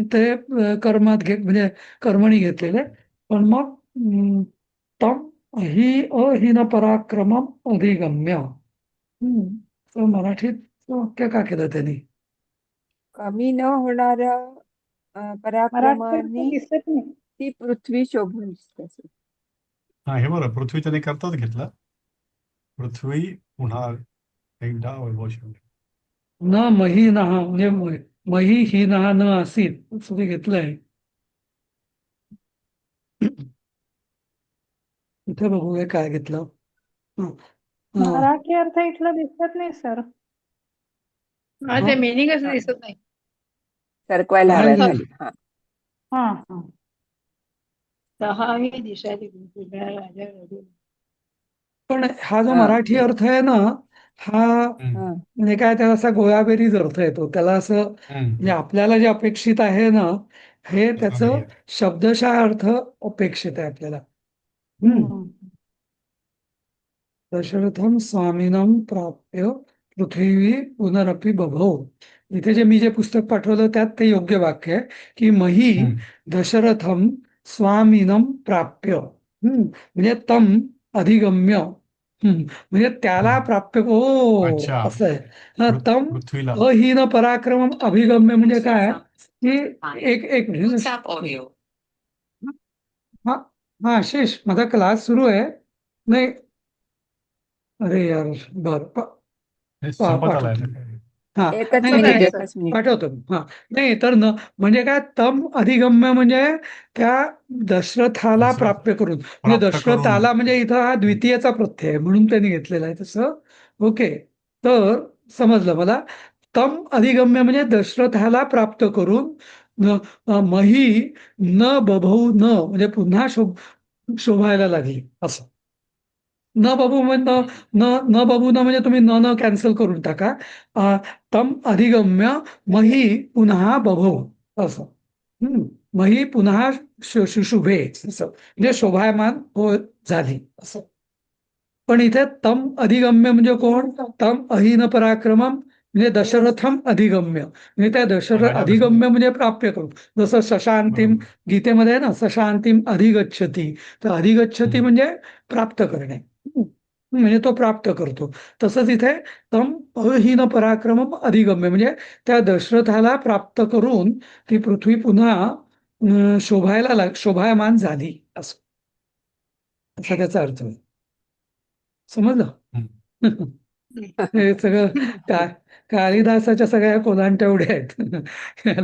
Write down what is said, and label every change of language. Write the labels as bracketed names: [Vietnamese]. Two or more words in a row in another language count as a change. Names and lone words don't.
[Marathi] ते कर्मात म्हणजे कर्मणी घेतलेले. पण मग [Sanskrit] तम ही अहीन पराक्रमम अधिगम्य, [Marathi] तर मराठीत वाक्य का केलं त्यांनी? कमी न होणाऱ्या मराठी अर्थ पराक्रमाने दिसत नाही. ती पृथ्वी शोभून दिसते असं. हा, हे बरं, पृथ्वी त्याने करताच घेतला. पृथ्वी पुन्हा एकदा वैभवशाली. न मही नहा म्हणजे [Sanskrit] मही ही नहा न असीत [Marathi] असं ते घेतलंय. इथे बघूया काय घेतलं. हं. मराठी अर्थ इथला दिसत नाही सर. हा, ते मिनिंगच दिसत नाही. सरकवायला काय हव्या नाही. खाली. हा, हा हा. सहाही दिशा जिंकणाऱ्या राजा रघुना. पण हा जो हा, मराठी ते. अर्थ आहे ना, हा हा. म्हणजे काय त्याला असा गोळाबेरीज अर्थ येतो. त्याला असं म्हणजे आपल्याला जे अपेक्षित आहे ना, हे तसं नाही त्याचं आहे. शब्दशः अर्थ अपेक्षित आहे आपल्याला. हम्म. [Sanskrit] दशरथम स्वामीनम प्राप्य पृथ्वी पुनरपि बभौ. [Marathi] इथे जे मी जे पुस्तक पाठवलं त्यात ते योग्य वाक्य आहे की [Sanskrit] मही दशरथम स्वामीनम प्राप्य, [Marathi] म्हणजे [Sanskrit] तम अधिगम्य, [Marathi] म्हणजे त्याला प्राप्य, अच्छा. असं आहे. तम पृथ्वीला. [Sanskrit] अहीन पराक्रमम अभिगम्य [Marathi] म्हणजे काय की एक मिनिट, हा, हा, आशिष माझा क्लास सुरू आहे. नाही, अरे यार, बर हे संपत आलाय पाठवतो. ना काय? हा, एकच नाही मिनिट, नाही, एकच मिनिट. पाठवतो. हा, नाही तर न म्हणजे काय, [Sanskrit] तम अधिगम्य [Marathi] म्हणजे त्या दशरथाला दशरथ प्राप्य करून, म्हणजे प्राप्त करून. दशरथाला म्हणजे इथं हा द्वितीयचा प्रत्यय आहे म्हणून त्यांनी घेतलेला आहे तसं. ओके, तर समजलं मला. [Sanskrit] तम अधिगम्य [Marathi] म्हणजे दशरथाला प्राप्त करून [Sanskrit] मही न बभौ न [Marathi] म्हणजे पुन्हा शोभायला लागली असं. न बाबू म्हणजे न बाबू न म्हणजे तुम्ही न कॅन्सल करून टाका. [Sanskrit] तम अधिगम्य मही [Marathi] पुन्हा बभो असं. मही पुन्हा शुभे असं, म्हणजे शोभायमान हो झाली असं. पण इथे [Sanskrit] तम अधिगम्य [Marathi] म्हणजे कोण? [Sanskrit] तम अहीन पराक्रमम [Marathi] म्हणजे [Sanskrit] दशरथम अधिगम्य, [Marathi] म्हणजे त्या दशरथ राजा अधिगम्य म्हणजे प्राप्य करू. जसं सशांतिम बरोबर. गीतेमध्ये आहे ना, [Sanskrit] सशांतिम अधिगच्छती, [Marathi] तर अधिगच्छती म्हणजे प्राप्त करणे, म्हणजे तो प्राप्त करतो. तसंच इथे [Sanskrit] तम अहीन पराक्रमम अधिगम्य [Marathi] म्हणजे त्या दशरथाला प्राप्त करून ती पृथ्वी पुन्हा शोभायमान झाली असं. असा त्याचा अर्थ आहे. समजलं? हम्म. हे सगळं कालिदासाच्या सगळ्या कोलांट्या उड्या आहेत.